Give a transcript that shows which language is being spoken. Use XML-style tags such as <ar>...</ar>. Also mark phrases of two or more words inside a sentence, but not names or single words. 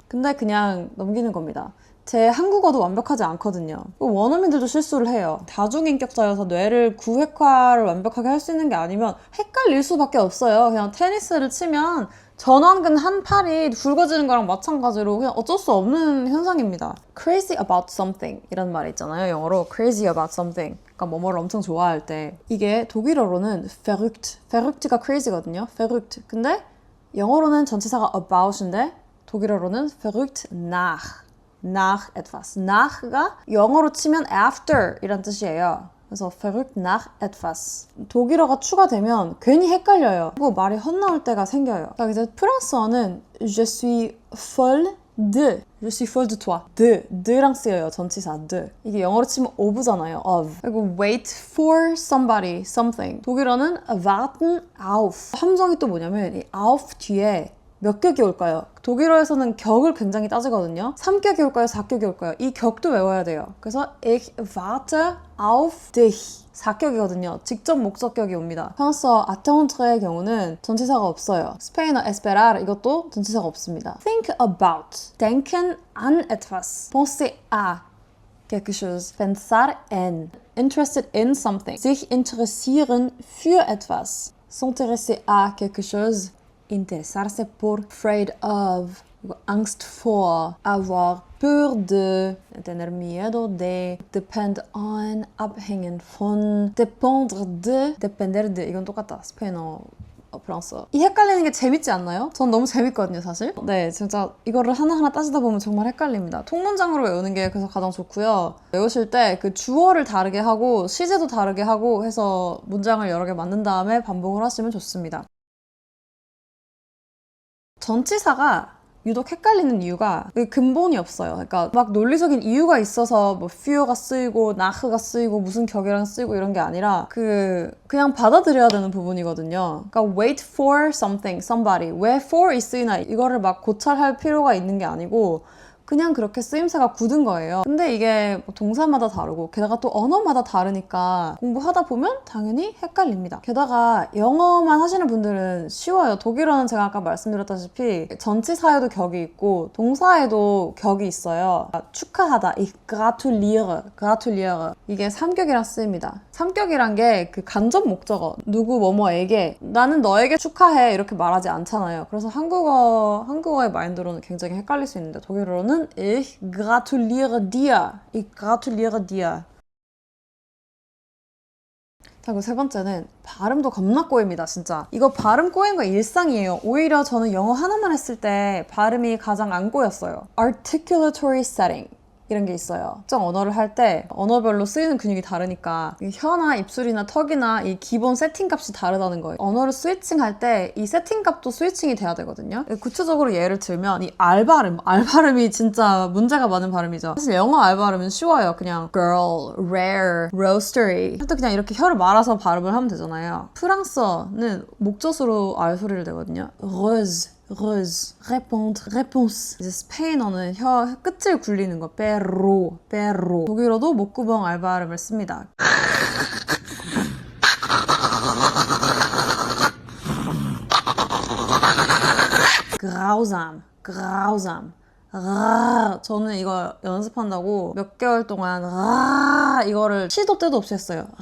<ko>근데 그냥 넘기는 겁니다. 제 한국어도 완벽하지 않거든요. 원어민들도 실수를 해요. 다중인격자여서 뇌를 구획화를 완벽하게 할 수 있는 게 아니면 헷갈릴 수밖에 없어요. 그냥 테니스를 치면 전완근 한 팔이 굵어지는 거랑 마찬가지로 그냥 어쩔 수 없는 현상입니다.</ko> <en>crazy about something</en> <ko>이런 말이 있잖아요. 영어로</ko> <en>crazy about something.</en> <ko>그러니까 뭐뭐를 엄청 좋아할 때. 이게 독일어로는 verrückt가 crazy거든요. verrückt. 근데 영어로는 전치사가 about인데 독일어로는</ko> <de>verrückt nach etwas.</de> <ko>nach가 영어로 치면 after 이란 뜻이에요. 그래서</ko> <de>verrückt nach etwas.</de> <ko>독일어가 추가되면 괜히 헷갈려요. 그리고 말이 헛나올 때가 생겨요. 그러니까 이제 프랑스어는</ko> <fr>je suis folle de toi.</fr> <ko>de랑 쓰여요. 전치사 de. 이게 영어로 치면 of잖아요. of.</ko> <en>그리고 wait for somebody, something.</en> <ko>독일어는</ko> <de>warten auf.</de> <ko>함정이 또 뭐냐면 이 auf 뒤에 몇 격이 올까요? 독일어에서는 격을 굉장히 따지거든요. 3격이 올까요? 4격이 올까요? 이 격도 외워야 돼요. 그래서</ko> <de>ich warte auf dich.</de> <ko>4격이거든요. 직접 목적격이 옵니다. 프랑스어 attendre의 경우는 전치사가 없어요. 스페인어 esperar 이것도 전치사가 없습니다.</ko> <en>think about,</en> <de>denken an etwas,</de> <fr>penser à quelque chose,</fr> <es>pensar en,</es> <en>interested in something,</en> <de>sich interessieren für etwas,</de> <fr>s'intéresser à quelque chose,</fr> <es>interessarse por,</es> <en>afraid of,</en> <de>Angst vor,</de> <fr>avoir Peur de,</fr> <es>tener miedo de,</es> <en>depend on,</en> <de>abhängen von,</de> <fr>dépendre de,</fr> <es>depender de.</es> <ko>이건 똑같다. 스페인어. 프랑스어. 이 헷갈리는 게 재밌지 않나요? 전 너무 재밌거든요, 사실. 네, 진짜 이거를 하나하나 따지다 보면 정말 헷갈립니다. 통문장으로 외우는 게 그래서 가장 좋고요. 외우실 때 그 주어를 다르게 하고 시제도 다르게 하고 해서 문장을 여러 개 만든 다음에 반복을 하시면 좋습니다. 전치사가 유독 헷갈리는 이유가 근본이 없어요. 그러니까 막 논리적인 이유가 있어서 뭐 führ가 쓰이고 nach가 쓰이고 무슨 격이랑 쓰이고 이런 게 아니라 그냥 받아들여야 되는 부분이거든요.</ko> <en>그러니까 wait for something, somebody.</en> <ko>왜 for이 쓰이나 이거를 막 고찰할 필요가 있는 게 아니고 그냥 그렇게 쓰임새가 굳은 거예요. 근데 이게 동사마다 다르고 게다가 또 언어마다 다르니까 공부하다 보면 당연히 헷갈립니다. 게다가 영어만 하시는 분들은 쉬워요. 독일어는 제가 아까 말씀드렸다시피 전치사에도 격이 있고 동사에도 격이 있어요. 축하하다, 이 gratuliere 이게 삼격이랑 쓰입니다. 삼격이란 게 그 간접 목적어 누구 뭐뭐에게 나는 너에게 축하해 이렇게 말하지 않잖아요. 그래서 한국어의 마인드로는 굉장히 헷갈릴 수 있는데 독일어로는</ko> <de>Ich gratuliere dir. Ich gratuliere dir.</de> <ko>그리고 세 번째는 발음도 겁나 꼬입니다, 진짜. 이거 발음 꼬이는 거 일상이에요. 오히려 저는 영어 하나만 했을 때 발음이 가장 안 꼬였어요.</ko> <en>Articulatory setting.</en> <ko>이런 게 있어요. 특정 언어를 할 때 언어별로 쓰이는 근육이 다르니까 혀나 입술이나 턱이나 이 기본 세팅 값이 다르다는 거예요. 언어를 스위칭할 때 이 세팅 값도 스위칭이 돼야 되거든요. 구체적으로 예를 들면 이 알발음이 진짜 문제가 많은 발음이죠. 사실 영어 알발음은 쉬워요. 그냥 girl, rare, roastery 할 때 그냥 이렇게 혀를 말아서 발음을 하면 되잖아요. 프랑스어는 목젖으로 알 소리를 내거든요.</ko> <fr>rose répondre, réponse.</fr> <ko>이제 스페인어는 혀 끝을 굴리는 거, perro. 독일어도 목구멍 알발음을 씁니다. grausam. 저는 이거 연습한다고 몇 개월 동안 이거를 시도 때도 없이 했어요.</ko>